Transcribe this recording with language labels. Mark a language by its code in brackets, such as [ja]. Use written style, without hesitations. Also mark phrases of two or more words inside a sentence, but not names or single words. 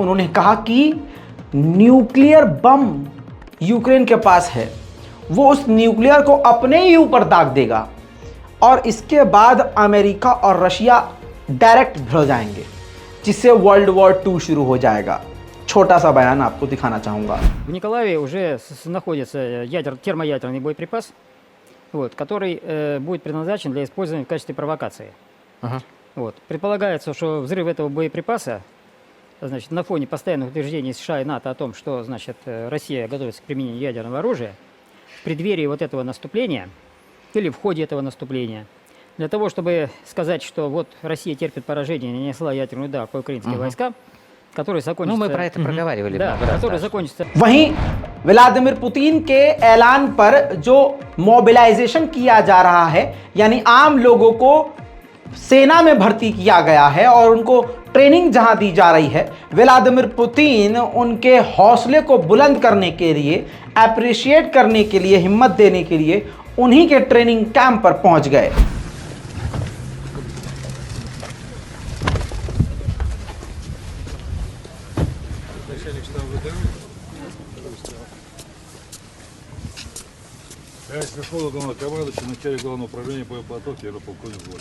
[hi] उन्होंने कहा कि [en] nuclear bomb [hi] यूक्रेन के पास है, वो उस न्यूक्लियर को अपने ही ऊपर दाग देगा और इसके बाद अमेरिका और रशिया डायरेक्ट भिड़ जाएंगे, जिससे [en] world war 2 [hi] शुरू हो जाएगा। छोटा सा बयान आपको दिखाना चाहूँगा। [ru] В Николаеве уже находится термоядерный боеприпас, который будет предназначен для использования в качестве провокации. Предполагается, что взрыв этого боеприпаса, значит, на фоне постоянных утверждений США и НАТО о том, что, значит, Россия готовится к применению ядерного оружия, в преддверии вот этого наступления или в ходе этого наступления, для того, чтобы сказать, что вот Россия терпит поражение, нанесла ядерный удар по украинским войскам, который закончится... мы про это проговаривали Да, много раз. который закончится... [hi] वहीं व्लादिमीर पुतिन के ऐलान पर जो मोबिलाइजेशन किया जा रहा है, यानी आम लोगों को सेना में भर्ती किया गया है और उनको ट्रेनिंग जहां दी जा रही है, व्लादिमीर पुतिन उनके हौसले को बुलंद करने के लिए, अप्रिशिएट करने के लिए, हिम्मत देने के लिए उन्हीं के [en] training camp [hi] पर पहुंच गए। [ru] Товарищ Верховный главнокомандующий, начальник главного управления боеподготовки, генерал-полковник Володь.